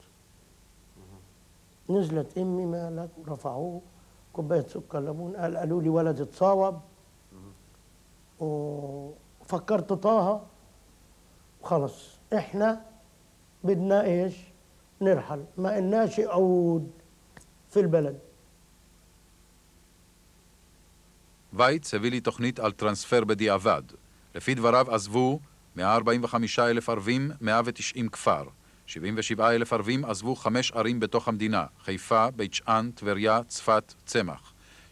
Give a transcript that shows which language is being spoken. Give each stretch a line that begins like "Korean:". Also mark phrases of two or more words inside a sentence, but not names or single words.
Arabic: نزلت امي مالك ورفعوه كوبايه سكر ليمون. قالوا لي ولد اتصاوب وفكرت طه وخلص احنا بدنا ايش نرحل، ما قلناش عود في البلد.
Hebrew: וייץ הביא לי תוכנית על טרנספר בדיעבד. לפי דבריו עזבו 145,000 ערבים, 190 כפר. 77,000 ערבים עזבו 5 ערים בתוך המדינה, חיפה, בית שאן, טבריה, צפת, צמח.